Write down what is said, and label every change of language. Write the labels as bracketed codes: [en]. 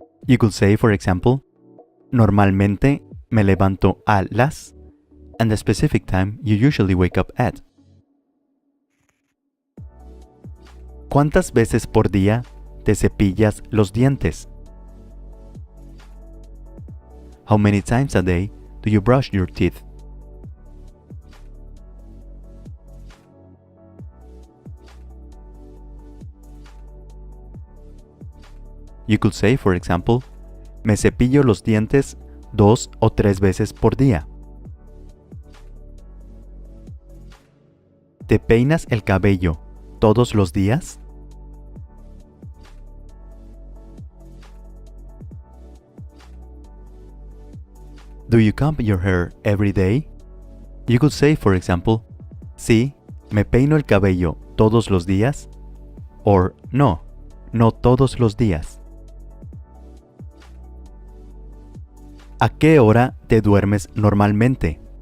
[en] You could say, for example, [es] normalmente me levanto a las, [en] and the specific time you usually wake up at. [es] ¿Cuántas veces por día te cepillas los dientes? [en] How many times a day do you brush your teeth? You could say, for example, [es] me cepillo los dientes 2 o 3 veces por día. ¿Te peinas el cabello todos los días? [en] Do you comb your hair every day? You could say, for example, [es] sí, me peino el cabello todos los días, or no, no todos los días. ¿A qué hora te duermes normalmente?